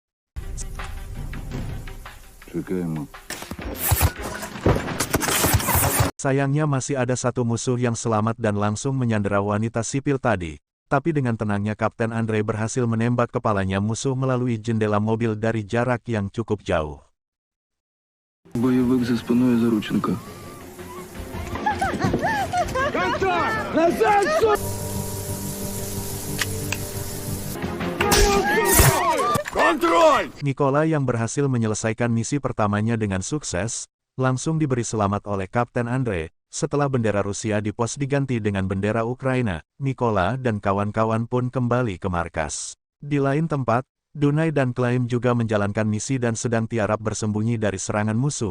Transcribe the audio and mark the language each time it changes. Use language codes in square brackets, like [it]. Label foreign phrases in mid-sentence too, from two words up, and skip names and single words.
[id] Sayangnya masih ada satu musuh yang selamat dan langsung menyandera wanita sipil tadi. Tapi dengan tenangnya Kapten Andre berhasil menembak kepalanya musuh melalui jendela mobil dari jarak yang cukup jauh. [uk] Бойовик за спиною Зарученка. [id] Mykola yang berhasil menyelesaikan misi pertamanya dengan sukses, langsung diberi selamat oleh Kapten Andre. Setelah bendera Rusia di pos diganti dengan bendera Ukraina, Mykola dan kawan-kawan pun kembali ke markas. Di lain tempat, Dunai dan Klim juga menjalankan misi dan sedang tiarap bersembunyi dari serangan musuh.